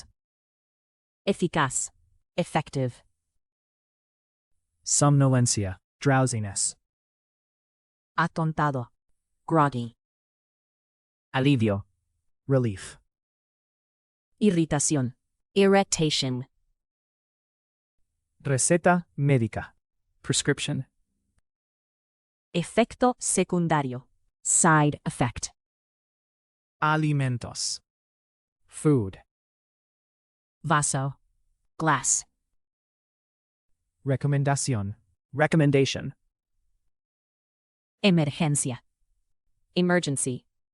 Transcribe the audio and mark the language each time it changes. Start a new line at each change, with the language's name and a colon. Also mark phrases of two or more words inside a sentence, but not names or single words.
Spanish: Eficaz. Effective. somnolencia, drowsiness. Atontado. Groggy. Alivio, relief. Irritación. Irritation. Receta médica, prescription. Efecto secundario.
English: Side effect.
Spanish: Alimentos, food. Vaso. Glass. Recomendación, recommendation. Emergencia.
English: Emergency.